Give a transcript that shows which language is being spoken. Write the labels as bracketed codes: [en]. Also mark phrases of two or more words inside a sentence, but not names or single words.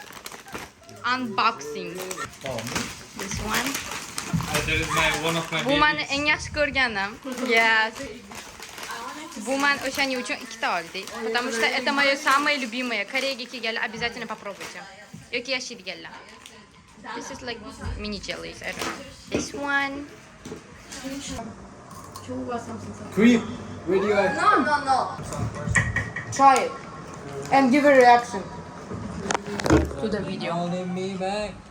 [en] Unboxing. This one. That is one of my [uz] Bu meni eng yaxshi ko'rganim. [en] Yes. [uz] Bu men o'shaning uchun ikkita oldik. [ru] Потому что это моё самое любимое. [uz] Koreyaga kelganlar [ru] обязательно попробуйте. [uz] Yoki yashaydiganlar. [en] This is like mini jellies. I don't know. This one. cream. Where do you like? No. Try it and give a reaction to the video. Holding me back.